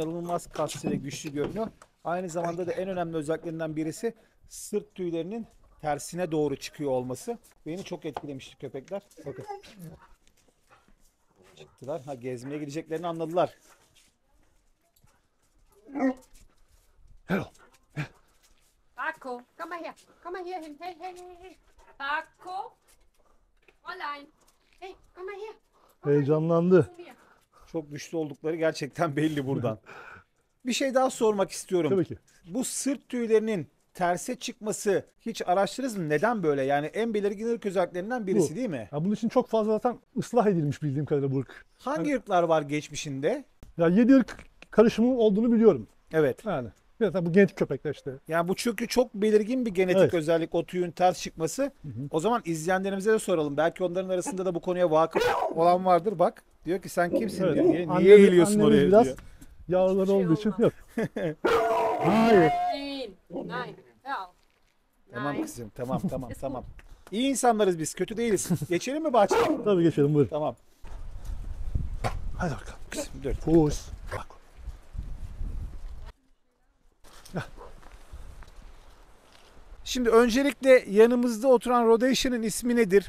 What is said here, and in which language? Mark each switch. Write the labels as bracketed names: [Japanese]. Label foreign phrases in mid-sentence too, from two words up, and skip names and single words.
[Turkish] inanılmaz kaslı ve güçlü görünüyor. Aynı zamanda da en önemli özelliklerinden birisi sırt tüylerinin tersine doğru çıkıyor olması. Beni çok etkilemişti köpekler. Bakın. Çıktılar. Ha, gezmeye gideceklerini anladılar. Hello. [German] Paco, komm mal her. Komm mal hier hin. Hey, hey, hey, hey. Paco. Fräulein. Hey, komm mal her. [Turkish] Heyecanlandı. [German] Zu mir. [Turkish] Çok güçlü oldukları gerçekten belli buradan. Bir şey daha sormak istiyorum. Tabii ki. Bu sırt tüylerinin terse çıkması hiç araştırdınız mı? Neden böyle? Yani en belirgin ırk özelliklerinden birisi Bu. değil mi? Ya bunun için çok fazla zaten ıslah edilmiş bildiğim kadarıyla bu ırk. Hangi ırklar var geçmişinde? Ya 7 ırk karışımı olduğunu biliyorum. Evet. Yani. Bir de bu genetik köpekler işte. Yani bu çünkü çok belirgin bir genetik Evet. özellik, o tüyün ters çıkması. O zaman izleyenlerimize de soralım. Belki onların arasında da bu konuya vakıf olan vardır. Bak diyor ki sen kimsin Evet. diyor. Niye Annemiz- geliyorsun annemiz oraya biraz diyor. yavruları olduğu için olmaz. yok. Hayır. [German] Nein. Nein. Hör auf. [Turkish] Tamam [German] Nein. [Turkish] kızım, tamam tamam. İyi insanlarız biz, kötü değiliz. Geçelim mi bahçeye? Tabii geçelim buyurun. Tamam. Hadi bakalım. Kızım, dur. Pus. Bak. Şimdi öncelikle yanımızda oturan Rhodesian'ın ismi nedir?